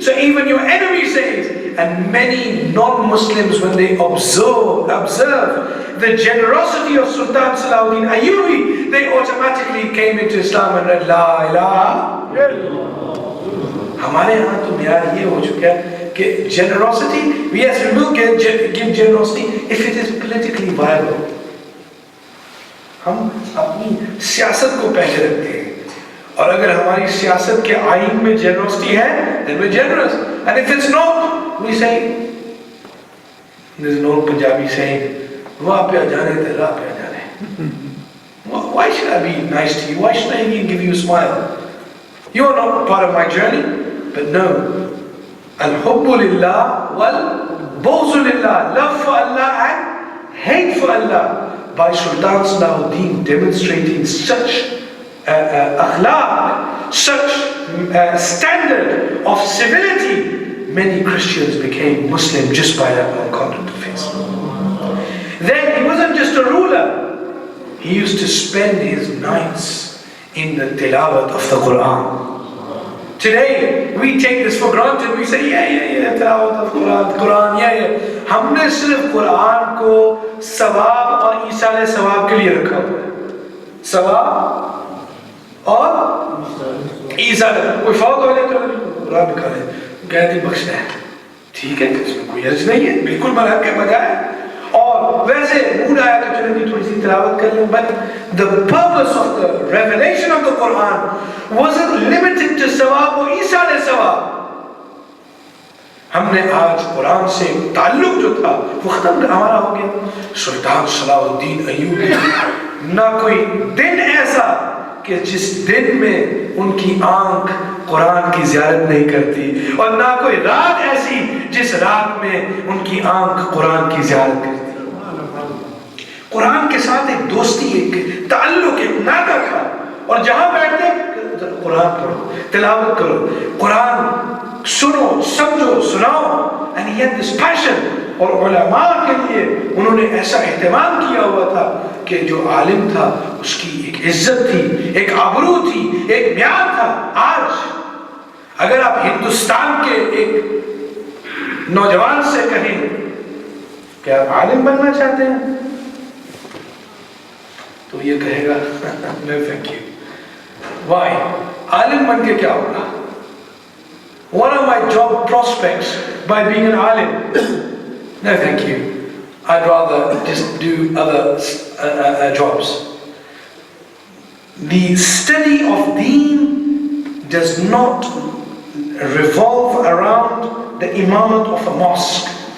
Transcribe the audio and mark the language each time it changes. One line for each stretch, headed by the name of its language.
English: So even your enemy says, and many non-Muslims, when they observe the generosity of Sultan Salahuddin Ayyubi, they automatically came into Islam and read La ilaha illallah.
Hindi: हमारे यहाँ तो यार ये हो चुका है कि
English: generosity, yes, we will give generosity if it is politically viable.
Hindi: हम अपनी सियासत को पहले रखते हैं, और अगर हमारी सियासत के आईन में generosity है,
English: then we're generous. And if it's not, we say, there's an old Punjabi saying,
Punjabi: "Wah pe jaane te ra pe jaane."
English: Why should I be nice to you? Why should I even give you a smile? You are not part of my journey. But no,
Arabic: al-hubbu lillah wal-bughzu lillah,
English: love for Allah and hate for Allah. By Sultan Salahuddin demonstrating such akhlaq, such standard of civility, many Christians became Muslim just by that one conduct of his. Then he wasn't just a ruler, he used to spend his nights in the tilawat of the Quran. Today we take this for granted, we say yeah, tilawat of Quran, yeah.
Hindi: हमने सिर्फ कुरान को सवाब और ईसाले सवाब के लिए रखा हुआ है, सवाब और ईसाले. कोई फौत हो जाए तो कुरान निकाले, गैर बख्शना है, ठीक है, इसमें कोई अर्ज नहीं है, बिल्कुल मरहब के बजाय. और वैसे मूड आया तो चलो थोड़ी सी तिलावत कर लें.
English: But the purpose of the revelation of the Quran wasn't limited to
Hindi: सवाब और ईसाले सवाब. हमने आज कुरान से ताल्लुक जो था वो खत्म हमारा हो गया. सुल्तान सलाहुद्दीन अय्यूबी, ना कोई दिन ऐसा कि जिस दिन में उनकी आंख कुरान की ज़ियारत नहीं करती, और ना कोई रात ऐसी जिस रात में उनकी आंख कुरान की ज़ियारत करती. कुरान के साथ एक दोस्ती, एक ताल्लुक, एक नाता था. और जहां बैठते कुरान पढ़ो, तिलावत करो. कुरान सुनो समझो सुनाओ,
English: and he had this passion.
Hindi: और उलमा के लिए उन्होंने ऐसा एहतमाम किया हुआ था कि जो आलिम था उसकी एक इज्जत थी, एक आबरू थी, एक म्यार था। आज अगर आप हिंदुस्तान के एक नौजवान से कहें कि आप आलिम बनना चाहते हैं, तो ये कहेगा
English: No thank you.
Hindi: Why? आलिम बन के क्या होगा?
English: What are my job prospects by being an alim? No thank you, I'd rather just do other jobs. The study of deen does not revolve around the imamat of a mosque.